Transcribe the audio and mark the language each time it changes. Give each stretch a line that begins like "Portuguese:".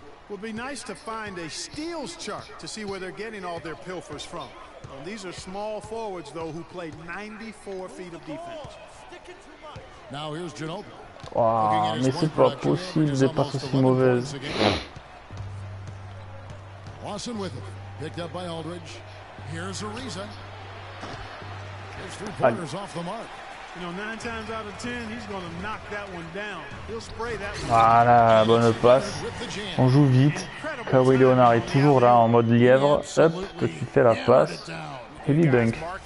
English: Would be nice to find a steals chart to see where they're getting all their pilfers from. These are small forwards though who play 94 feet of defense. Now here's Ginobili.
French: Oh, mais c'est pas possible des passes aussi mauvaises.
English: Lawson with it. Picked up by Aldridge. Here's Ariza. His 3 pointers off the mark. You know, 9 times out of 10, he's going to knock that one down. He'll spray that one.
French: Voilà, bonne passe. On joue vite. Kawhi Leonard est toujours là en mode lièvre. Hop, que tu fais la passe.
English: Heavy dunk.